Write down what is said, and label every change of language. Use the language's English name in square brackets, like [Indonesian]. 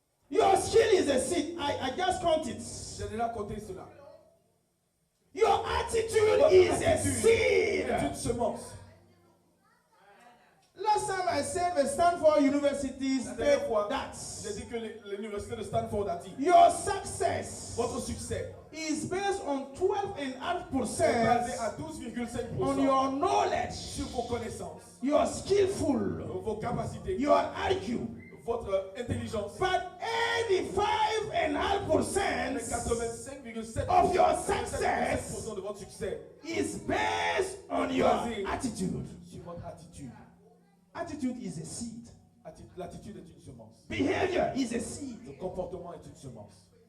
[English] Your skill is a seed. I just count it. [French] J'ai déjà compté cela. [English] Your attitude [French] Votre [English] is a [French] attitude [English] seed. [French] est une semence. [English] Last time I said the Stanford University [French] La [English] said [French] dernière fois, [English] that [French] j'ai dit que l'université de Stanford a dit [English] your success [French] votre succès [English] is based on [French] est basé [English] 12.5% [French] à [English] on [French] 12,5% [English] your knowledge, [French] sur vos connaissances, [English] your skillful, [French] vos capacités, [English] your IQ. [French] votre intelligence. [English] But 85.5% [French] Mais 85,7% [English] of your [French] 85,7% [English] success [French] de votre succès [English] is based on your attitude. [French] sur votre attitude. [English] Attitude is a seed. [French] L'attitude est une semence. [English] Behavior is a seed. [French] Le comportement est une semence.